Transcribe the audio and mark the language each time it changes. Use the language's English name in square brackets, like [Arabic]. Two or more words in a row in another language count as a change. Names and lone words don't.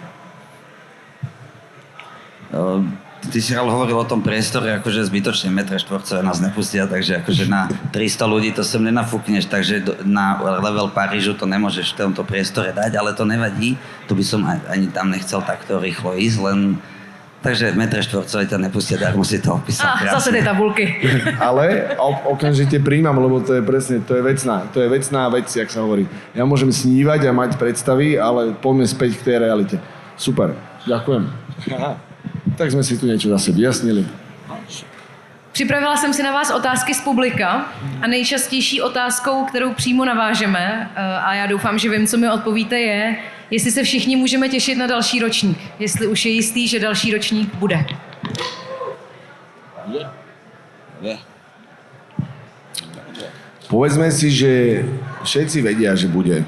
[Slovak] Ty si ale hovoril o tom priestore, akože zbytočne metre štvorcové nás nepustia, takže akože na 300 ľudí to sem nenafúkneš, takže na level Parížu to nemôžeš v tomto priestore dať, ale to nevadí, to by som ani tam nechcel takto rýchlo ísť, len Takže metre štvorcové ťa nepustia, tak musí to opísať. Zase tie tabulky. Ale okamžite príjmam, lebo to je presne, to je vecná vec, jak sa hovorí. Ja môžem snívať a mať predstavy, ale poďme späť k tej realite. Super, ďakujem. Aha. Tak sme si tu niečo zase vyjasnili. [Czech] Připravila jsem si na vás otázky z publika a nejčastější otázkou, kterou přímo navážeme, a já doufám, že vím, co mi odpovíte, je, jestli se všichni můžeme těšit na další ročník. Jestli už je jistý, že další ročník bude. [Slovak] Povedzme si, že všetci vedia, že bude.